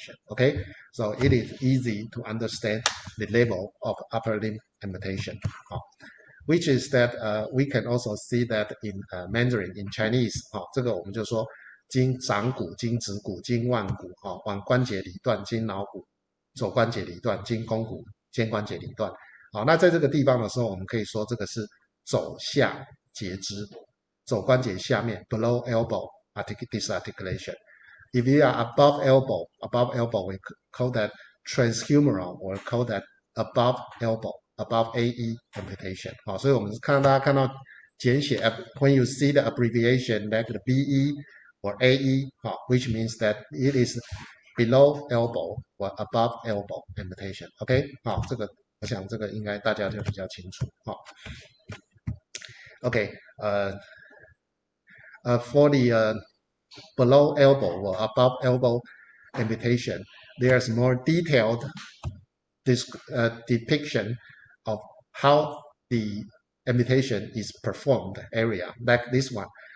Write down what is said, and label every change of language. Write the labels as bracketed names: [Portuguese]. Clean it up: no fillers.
[English] Okay, so it is easy to understand the level of upper limb amputation, which is that we can also see that in Mandarin, in Chinese, [Chinese] 这个我们就说经掌骨、经指骨、经腕骨，腕关节里段、经桡骨、肘关节里段、经肱骨、肩关节里段。那在这个地方的时候，我们可以说这个是肘下截肢，肘关节下面 [English] below elbow disarticulation. If you are above elbow, we call that transhumeral, or call that above elbow, above AE amputation. [Chinese] 所以我们大家看到简写 [English] when you see the abbreviation like the BE or AE, which means that it is below elbow or above elbow amputation. [Chinese] OK, 这个我想这个应该大家就比较清楚。 [English] OK, for the below elbow or above elbow amputation, there's more detailed depiction of how the amputation is performed area, like this one.